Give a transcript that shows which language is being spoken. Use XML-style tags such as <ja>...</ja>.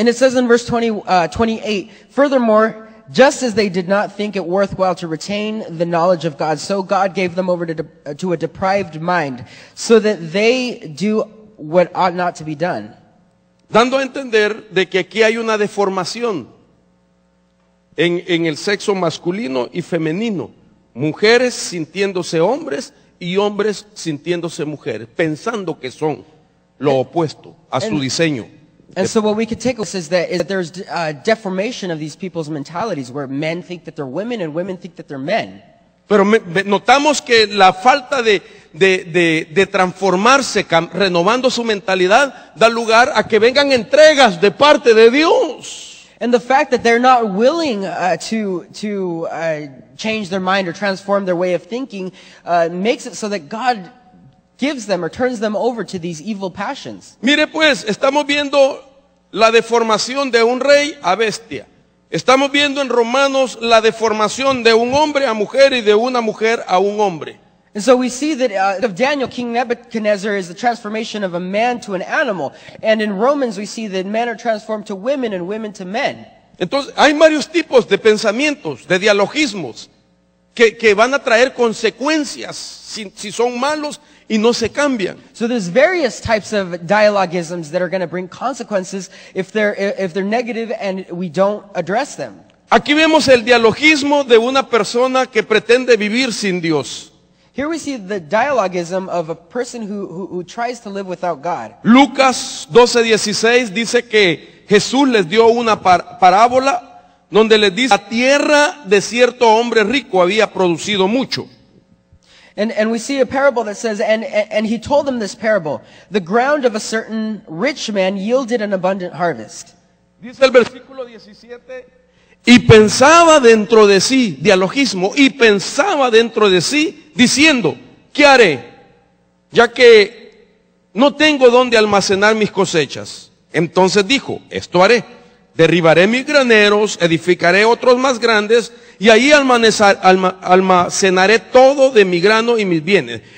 <en>And it says in verse 28, furthermore, just as they did not think it worthwhile to retain the knowledge of God, so God gave them over to a depraved mind, so that they do what ought not to be done.</en> <es>Dando a entender de que aquí hay una deformación en el sexo masculino y femenino. Mujeres sintiéndose hombres y hombres sintiéndose mujeres, pensando que son lo opuesto a su diseño.</es> <en>And so what we could take is that there's deformation of these people's mentalities, where men think that they're women and women think that they're men.</en> <es>Pero notamos que la falta de transformarse, renovando su mentalidad, da lugar a que vengan entregas de parte de Dios.</es> <en>And the fact that they're not willing to change their mind or transform their way of thinking makes it so that God gives them or turns them over to these evil passions.</en> <es>Mire pues, estamos viendo la deformación de un rey a bestia. Estamos viendo en Romanos la deformación de un hombre a mujer y de una mujer a un hombre.</es> <en>And so we see that of Daniel, King Nebuchadnezzar is the transformation of a man to an animal. And in Romans we see that men are transformed to women and women to men.</en> <es>Entonces, hay varios tipos de pensamientos, de dialogismos, que van a traer consecuencias si son malos y no se cambian.</es> <en>So there's various types of dialogisms that are going to bring consequences if they're negative and we don't address them.</en> <es>Aquí vemos el dialogismo de una persona que pretende vivir sin Dios.</es> <en>Here we see the dialogism of a person who tries to live without God.</en> <es>Lucas 12:16 dice que Jesús les dio una parábola donde les dice, la tierra de cierto hombre rico había producido mucho.</es> <en>And we see a parable that says, and he told them this parable, the ground of a certain rich man yielded an abundant harvest.</en> <es>Dice el versículo 17, y pensaba dentro de sí, dialogismo, y pensaba dentro de sí, diciendo, ¿qué haré? Ya que no tengo dónde almacenar mis cosechas. Entonces dijo, esto haré. Derribaré mis graneros, edificaré otros más grandes, y ahí almacenaré todo de mi grano y mis bienes.</es>